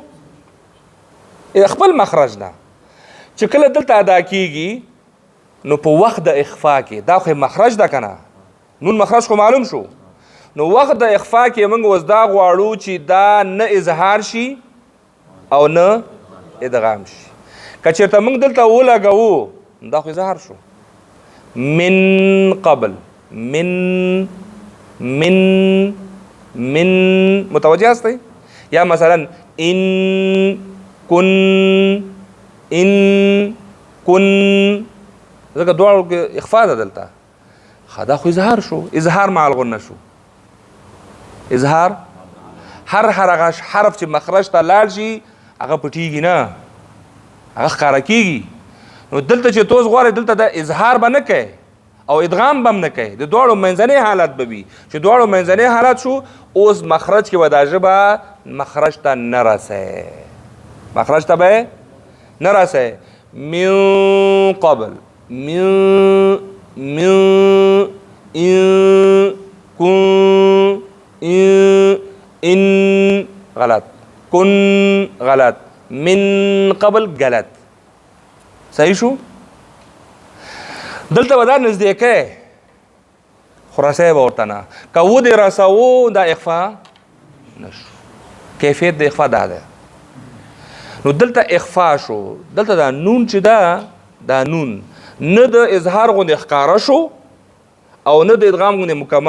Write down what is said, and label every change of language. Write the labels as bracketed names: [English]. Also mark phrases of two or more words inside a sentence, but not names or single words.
[Pashto] خپل مخرج نه چې کله دلته ادا کېږي نو په وخت د اخفا کې دا خو مخرج ده که نه؟ نون مخرج خو معلوم شو. نو وخت د اخفا کې موږ اوس دا غواړو چې دا نه اظهار شي او نه ادغام شي. که چېرته موږ دلته ولګوو دا خو اظهار شو. [Arabic] من قبل، [Persian] من متوجه هستی؟ [Pashto] یا مثلا [Arabic] ان کن [Pashto] ځکه دواړو کې اخفا ده دلته. دا خو اظهار شو، [Arabic] اظهار مع الغنه [Pashto] شو. اظهار هر هغه حرف چې مخرج ته لاړ شي هغه پټیږي نه، هغه ښکاره کېږي. نو دلته چې توس غواړې دلته د اظهار به نه کوې او ادغام به هم نه کوې، د دواړو منځنی حالت به وي. چې دواړو منځنی حالت شو اوس مخرج کې به دا ژبه مخرج ته نه رسئ، مخرج ته به نه رسئ. [Arabic] من قبل، من ان غلط، کن غلط، من قبل غلط. [Pashto] صحیح شو؟ دلته به دا نزدیکی خو رسی به ورته نه. که و دې رسوو دا اخفا نشو. کیفیت د اخفا دا ده. نو دلته اخفا شو. دلته دا نون چې ده، دا نون نه د اظهار غوندې ښکاره شو او نه د ادغام